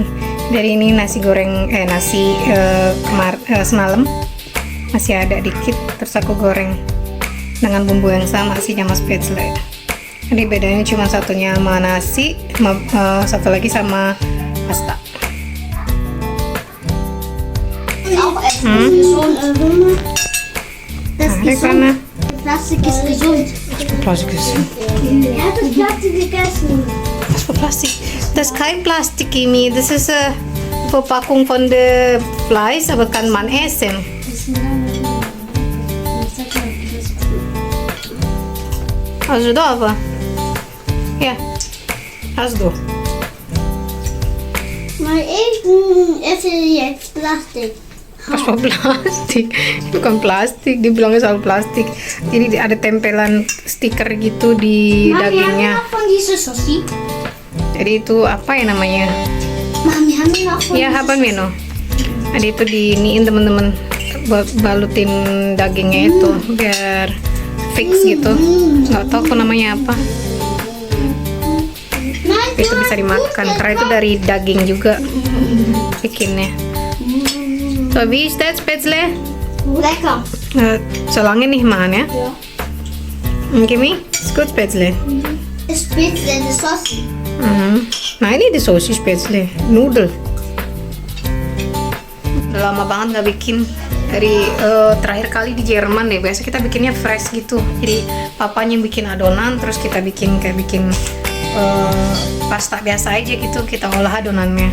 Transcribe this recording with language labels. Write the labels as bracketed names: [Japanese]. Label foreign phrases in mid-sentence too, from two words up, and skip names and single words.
[Indonesian] Dari ini nasi goreng semalam masih ada dikit, terus aku goreng dengan bumbu yang sama sih sama spätzle. Jadi bedanya cuma satunya sama nasi, satu lagi sama pasta. Karena [German] Plastik ist gesund. Plastik ist. Er hat das Plastik gegessen. Was für Plastik? Das ist kein Plastik, Kimi. Das ist Verpackung von der Fleisch, aber kann man essen. Also da aber. Ja. Hast du. Mal ich esse jetzt Plastik. Was für Plastik? [Indonesian] Bukan plastik, dibilangnya soal plastik. Jadi ada tempelan stiker gitu di dagingnya. [German] Mami, von dieser Soße. [Indonesian] Jadi itu apa ya namanya? [German] Mami, haben wir noch von Ya, haben wir noch. [Indonesian] Ada itu diiniin teman-teman, balutin dagingnya itu biar fix gitu. Nggak tahu kok namanya apa. Itu bisa dimakan karena itu dari daging juga bikinnya. [German] So, wie ist das Spätzle? Lecker. Solange nicht machen, ja? Ja. Kimi, ist gut Spätzle. Es Spätzle, das Soße. [Indonesian] Nah ini di sosis Spätzle, noodle. Udah lama banget nggak bikin. Dari terakhir kali di Jerman deh, biasa kita bikinnya fresh gitu. Jadi papanya bikin adonan, terus kita bikin pasta biasa aja gitu, kita olah adonannya.